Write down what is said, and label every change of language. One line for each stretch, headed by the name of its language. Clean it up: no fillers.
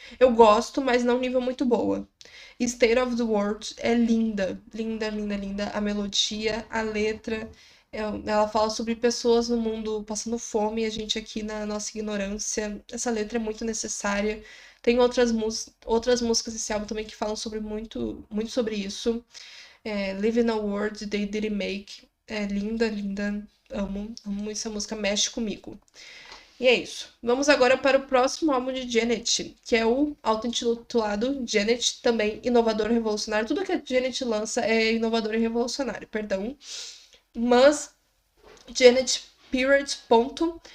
Portuguese: Eu gosto, mas não nível muito boa. State of the World é linda. Linda, linda, linda. A melodia, a letra. Ela fala sobre pessoas no mundo passando fome e a gente aqui na nossa ignorância. Essa letra é muito necessária. Tem outras músicas desse álbum também que falam sobre muito, muito sobre isso.
English: Live in a World They Didn't Make.
Portuguese: É linda, linda. Amo, amo essa música, mexe comigo. E é isso. Vamos agora para o próximo álbum de Janet, que é o auto-intitulado Janet, também inovador e revolucionário. Tudo que a Janet lança é inovador e revolucionário, perdão. Mas Janet, period, ponto.